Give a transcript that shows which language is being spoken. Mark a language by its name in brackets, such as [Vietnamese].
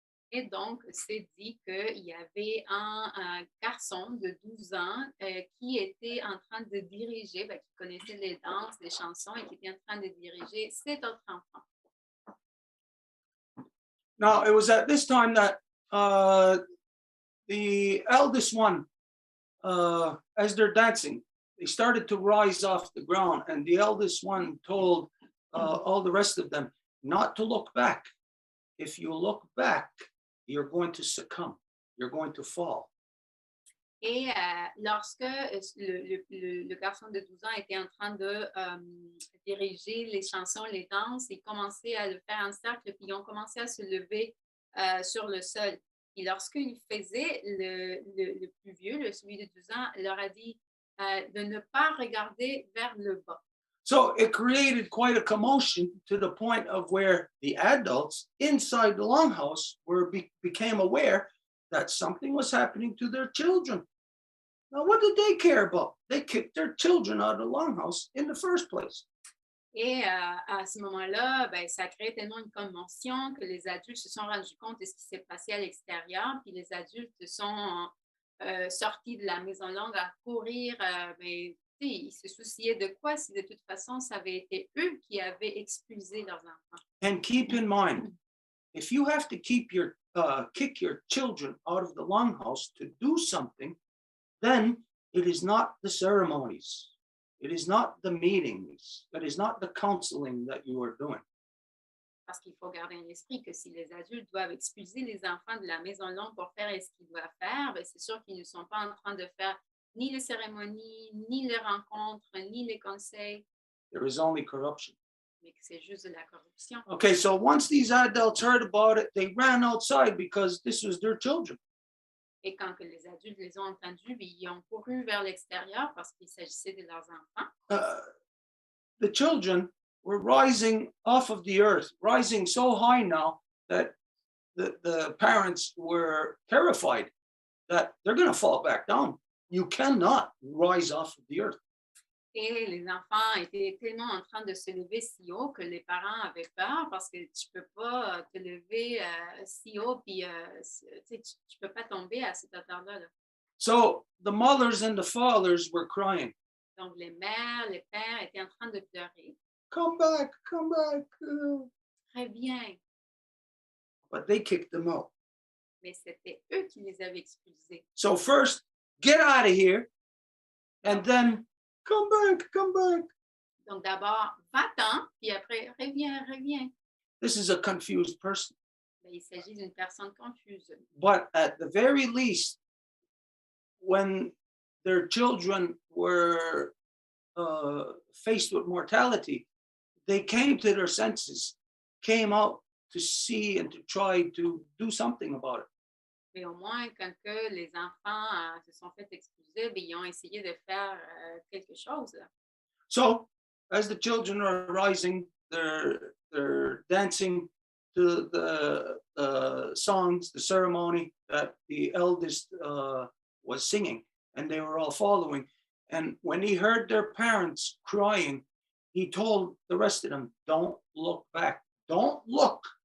[French] Et donc, c'est dit qu'il y avait un garçon de 12 ans qui était en train de diriger, qui connaissait les danses, les chansons et qui était en train de diriger 7 autres enfants. [English] Now, it was at this time that the eldest one, as they're dancing, they started to rise off the ground, and the eldest one told all the rest of them not to look back. If you look back, you're going to succumb. You're going to fall. [French] Et lorsque le garçon de 12 ans était en train de diriger les chansons, les danses, ils commençaient à le faire en cercle, puis ils ont commencé à se lever sur le sol. Et lorsqu'il faisait, le plus vieux, celui de 12 ans, leur a dit de ne pas regarder vers le bas. [English] So it created quite a commotion to the point of where the adults inside the longhouse became aware that something was happening to their children. Now, what did they care about? They kicked their children out of the longhouse in the first place. [French] Et à ce moment-là, ben, ça a créé tellement une commotion que les adultes se sont rendus compte de ce qui s'est passé à l'extérieur, puis les adultes sont sortis de la Maison longue à courir, mais ils se souciaient de quoi si de toute façon, ça avait été eux qui avaient expulsé leurs enfants. [English] And keep in mind, if you have to kick your children out of the longhouse to do something, then it is not the ceremonies. It is not the meetings. It is not the counseling that you are doing. [French] Parce qu'il faut garder en esprit que si les adultes doivent expulser les enfants de la Maison longue pour faire ce qu'ils doivent faire, ben c'est sûr qu'ils ne sont pas en train de faire ni les cérémonies, ni les rencontres, ni les conseils. [English] There is only corruption. [French] Mais que c'est juste de la corruption. [English] Okay, so once these adults heard about it, they ran outside because this was their children. [French] Et quand que les adultes les ont entendus, ils ont couru vers l'extérieur parce qu'il s'agissait de leurs enfants. [English] The children were rising off of the earth, rising so high now that the parents were terrified that they're going to fall back down. You cannot rise off of the earth. [French] Et les enfants étaient tellement en train de se lever si haut que les parents avaient peur parce que tu ne peux pas te lever si haut puis tu ne peux pas tomber à cette hauteur-là. [English] So the mothers and the fathers were crying. [French] Donc les mères, les pères étaient en train de pleurer. [English] Come back, come back. [French] Très bien. [English] but they kicked them out. [French] Mais c'était eux qui les avaient expulsés. [English] So first, get out of here, and then come back, come back. [French] Donc d'abord, va-t'en, puis après, reviens, reviens. [English] This is a confused person. [French] Mais il s'agit d'une personne confuse. [English] But at the very least, when their children were faced with mortality, they came to their senses, came out to see and to try to do something about it. [French] Mais au moins, quand que les enfants se sont fait expulser, bien, ils ont essayé de faire quelque chose. [English] So, as the children are rising, they're dancing to the songs, the ceremony that the eldest was singing, and they were all following. And when he heard their parents crying, he told the rest of them, don't look back. Don't look.